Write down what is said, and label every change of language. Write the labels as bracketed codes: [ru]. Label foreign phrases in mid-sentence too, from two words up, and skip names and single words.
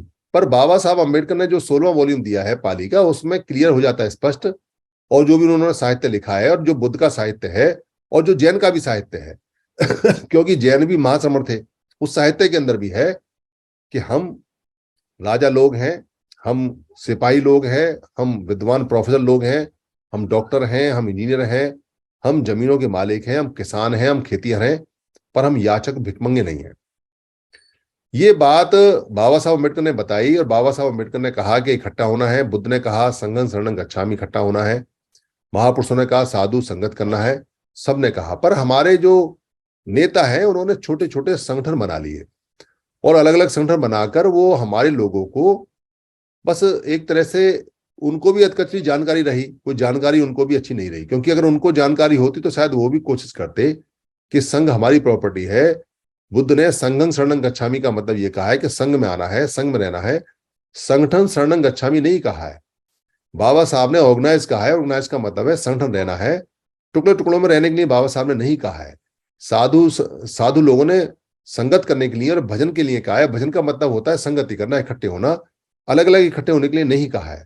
[hi] पर बाबा साहब अम्बेडकर ने जो 16वां वॉल्यूम दिया है पाली का, उसमें क्लियर हो जाता है स्पष्ट, और जो भी उन्होंने साहित्य लिखा है और जो बुद्ध का साहित्य है और जो जैन का भी साहित्य है क्योंकि जैन भी महाश्रमण थे, उस साहित्य के अंदर भी है कि हम राजा लोग हैं, हम सिपाही लोग हैं, हम विद्वान प्रोफेसर लोग हैं, हम डॉक्टर हैं, हम इंजीनियर हैं, हम जमीनों के मालिक हैं, हम किसान हैं, हम खेतिहर हैं, पर हम याचक भिखमंगे नहीं हैं। ये बात बाबा साहब अम्बेडकर ने बताई और बाबा साहब अम्बेडकर ने कहा कि इकट्ठा होना है। बुद्ध ने कहा [pi] संघं शरणं गच्छामि, [hi] इकट्ठा होना है। महापुरुषों ने कहा साधु संगत करना है, सब ने कहा। पर हमारे जो नेता हैं उन्होंने छोटे छोटे संगठन बना लिए और अलग अलग संगठन बनाकर वो हमारे लोगों को बस एक तरह से, उनको भी अधकचरी जानकारी रही, कोई जानकारी उनको भी अच्छी नहीं रही। क्योंकि अगर उनको जानकारी होती तो शायद वो भी कोशिश करते कि संघ हमारी प्रॉपर्टी है, बुद्ध ने [pi] संघं शरणं गच्छामि [hi] का मतलब ये कहा है कि संघ में आना है, संघ में रहना है। संगठन [pi] शरणं गच्छामि [hi] नहीं कहा है। बाबा साहब ने ऑर्गेनाइज कहा है, ऑर्गेनाइज का मतलब है संगठन रहना है। टुकड़े टुकड़ों में रहने के लिए बाबा साहब ने नहीं कहा है। साधु साधु लोगों ने संगत करने के लिए और भजन के लिए कहा है। भजन का मतलब होता है संगति करना, इकट्ठे होना, अलग अलग इकट्ठे होने के लिए नहीं कहा है।